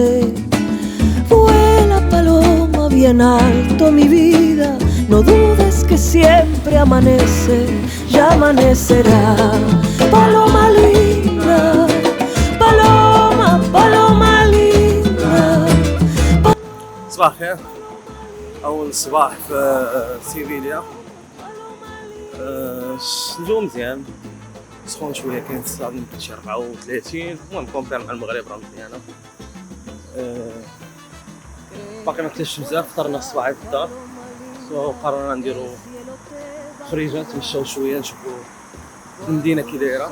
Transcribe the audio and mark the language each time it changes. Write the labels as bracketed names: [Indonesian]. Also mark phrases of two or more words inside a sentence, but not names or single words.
[Spanish] Vuela paloma bien alto, mi vida, no dudes que siempre amanece, ya amanecerá. Paloma linda, paloma, paloma linda. [Arabic] صباح الخير. أول صباح في سيفيليا. الجو مزيان، سخون شوية، كاين الساعة يمكن شي 34. المهم كومبير مع المغرب راه مزيانة. باقي ما كليتش بزاف، فطرنا الصباح في الدار، قررنا نديرو خريجة نتمشاو شوية نشوفو المدينة كي دايرة.